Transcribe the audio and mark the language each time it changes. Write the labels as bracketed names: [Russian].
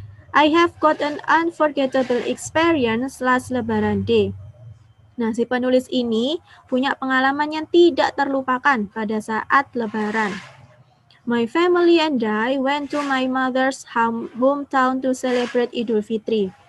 [English] I have got an unforgettable experience last Lebaran Day. [Indonesian] Nah, si penulis ini punya pengalaman yang tidak terlupakan pada saat Lebaran. [English] My family and I went to my mother's hometown to celebrate Idul Fitri.